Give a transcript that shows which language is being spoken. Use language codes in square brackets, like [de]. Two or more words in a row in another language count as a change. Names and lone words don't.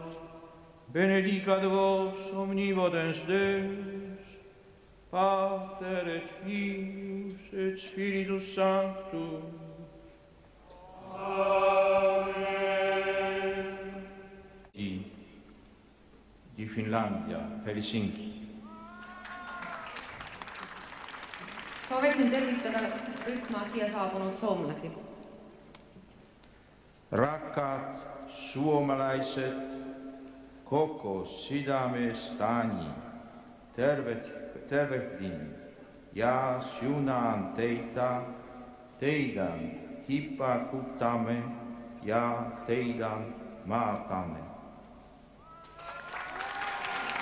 [la] Benedicat vos omnipotens Deus, Pater et Filius et Spiritus Sanctus. [it] Amen. Di Finlandia, Helsinki. [et] Sooviksin tervitada rühma siia saabunud soomlasi. [fi] Rakkaat suomalaiset, koko sydämestäni tervehdin ja siunaan teitä, teidän hippakuttamme ja teidän maatamme.